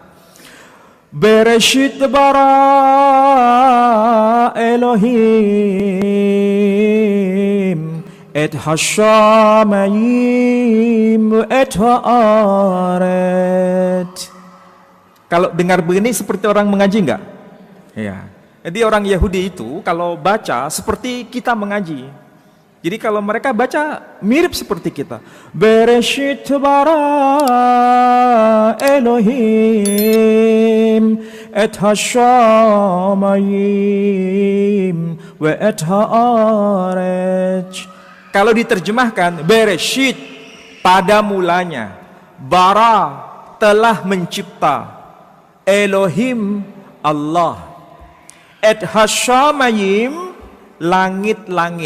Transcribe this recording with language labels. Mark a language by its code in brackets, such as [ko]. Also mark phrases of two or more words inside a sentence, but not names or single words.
[he] בראשית ברא אלהים את השמים את הארץ. [id] Kalau dengar begini seperti orang mengaji enggak? Ya. Jadi orang Yahudi itu kalau baca seperti kita mengaji. Jadi kalau mereka baca mirip seperti kita. [he] בראשית ברא אלהים את השמים ו את הארץ. [id] Kalau diterjemahkan Bereshit pada mulanya, bara telah mencipta, Elohim Allah, [he] את השמים [id] langit-langit.